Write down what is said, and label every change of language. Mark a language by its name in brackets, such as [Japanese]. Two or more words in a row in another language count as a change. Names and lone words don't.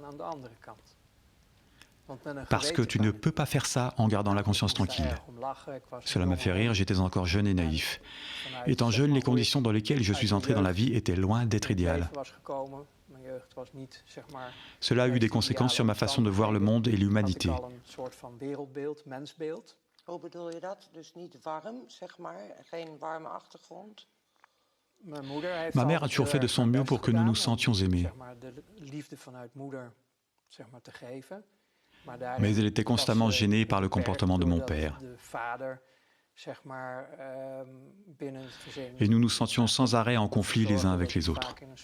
[French] Parce que tu ne peux pas faire ça en gardant la conscience tranquille. Cela m'a fait rire, j'étais encore jeune et naïf. Étant jeune, les conditions dans lesquelles je suis entré dans la vie étaient loin d'être idéales. Cela a eu des conséquences sur ma façon de voir le monde et l'humanité. [Dutch] Hoe bedoel je dat? Dus niet warm, zeg maar, geen warme achtergrond. [French] Ma mère a toujours fait de son mieux pour que nous nous sentions aimés. Mais elle était constamment gênée par le comportement de mon père. Et nous nous sentions sans arrêt en conflit les uns avec les autres.